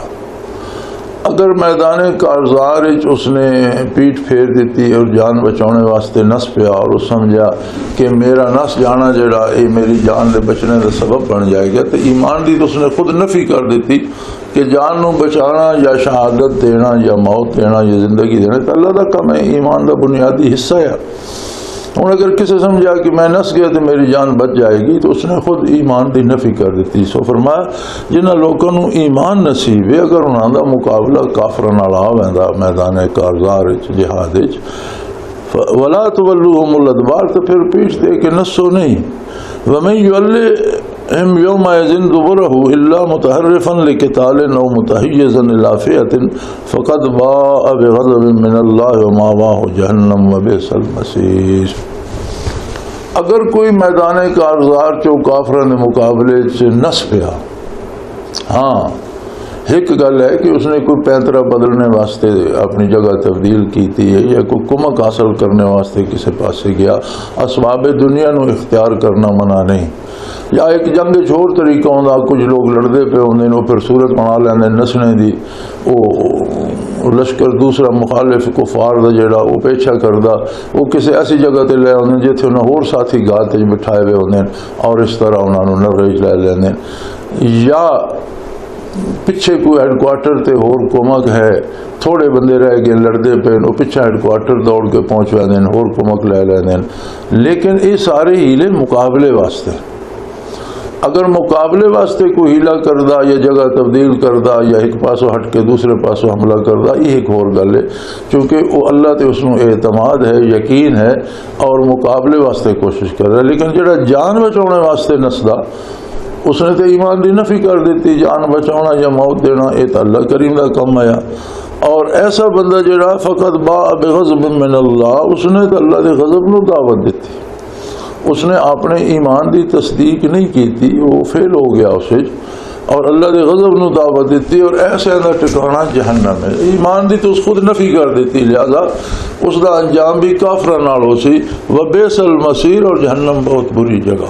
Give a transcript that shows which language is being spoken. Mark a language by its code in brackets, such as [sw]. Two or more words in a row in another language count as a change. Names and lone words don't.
[pa] اگر میدان کارزار اس نے پیٹ پھیر دیتی اور جان بچانے واسطے نس پیا اور اس سمجھا کہ میرا نس جانا جڑا یہ میری جان دے بچنے کا سبب بن جائے گا، تو ایمان دی تو اس نے خود نفی کر دیتی کہ جان نو بچانا یا شہادت دینا یا موت دینا یا زندگی دینا تو اللہ دا کم ہے، ایمان دا بنیادی حصہ ہے۔ اور اگر کسی سمجھا کہ میں نس گیا تو میری جان بچ جائے گی تو اس نے خود ایمان دی نفی کر دیتی۔ سو فرمایا جنہاں لوگوں نو ایمان نصیب ہے، اگر انہاں دا مقابلہ کافراں نال آویندا میدان کارزار جہاد [ar] ولا تولوہم الادبار، [pa] تو پھر پیٹ دے کے نسو نہیں۔ [ar] ومن یولہم یومئذ دبرہ الا متحرفا لقتال او متحیزا الی فئۃ فقد باء بغضب من اللہ ومأواہ جہنم وبئس المصیر۔ [pa] اگر کوئی میدان کارزار چو کافران مقابلے سے نس پیا، ہاں ایک گل ہے کہ اس نے کوئی پینترا بدلنے واسطے اپنی جگہ تبدیل کی تھی یا کوئی کمک حاصل کرنے واسطے کسی پاسے گیا، اسباب دنیا نو اختیار کرنا منع نہیں، یا ایک جنگ چھوڑ طریقہ ہوندا، کچھ لوگ لڑدے پہ ہوندے نو پھر صورت بنا لیندے نسنے دی، وہ لشکر دوسرا مخالف کفار دا جڑا وہ پیچھا کردا، وہ کسی ایسی جگہ تے لے ہوندے جتھے انہاں ہور ساتھی گال تے بٹھائے ہوئے ہوندے اور اس طرح انہاں نو نرے لے لیندے، یا ਪਿੱਛੇ ਕੋਈ ਹੈਡਕੁਆਟਰ ਤੇ ਹੋਰ ਕੁਮਕ ਹੈ, ਥੋੜੇ ਬੰਦੇ ਰਹਿ ਗਏ ਲੜਦੇ ਪਏ, ਉਹ ਪਿੱਛੇ ਹੈਡਕੁਆਟਰ ਦੌੜ ਕੇ ਪਹੁੰਚ ਜਾਂਦੇ ਨੇ, ਹੋਰ ਕੁਮਕ ਲੈ ਲੈਂਦੇ ਨੇ। ਲੇਕਿਨ ਇਹ ਸਾਰੇ ਹੀਲੇ ਮੁਕਾਬਲੇ ਵਾਸਤੇ। اگر مقابلے واسطے کوئی ہیلا کردہ یا جگہ تبدیل کردہ یا ایک پاسوں ہٹ کے دوسرے پاسوں حملہ کردہ، یہ ایک اور گل ہے، کیونکہ وہ اللہ تے اس میں اعتماد ہے، یقین ہے، اور مقابلے واسطے کوشش کر رہا ہے۔ لیکن جڑا جان بچاؤنے واسطے نسدا، اس نے تو ایمان دی نفی کر دیتی، جان بچاؤنا یا موت دینا یہ تو اللہ کریم دا کم آیا۔ اور ایسا بندہ جڑا [ar] فقط باء بغضب من اللہ، [pa] اس نے تو اللہ دے غضب نو دعوت دیتی، اس نے اپنے ایمان دی تصدیق نہیں کی تھی، وہ فیل ہو گیا اسے، اور اللہ دے غضب نو دعوت دیتی، اور ایسے اندر ٹھکانا جہنم ہے۔ ایمان دی تو اس خود نفی کر دیتی، لہذا اس دا انجام بھی کافرہ نال ہو سی، [ar] وبئس المصیر، [pa] اور جہنم بہت بری جگہ۔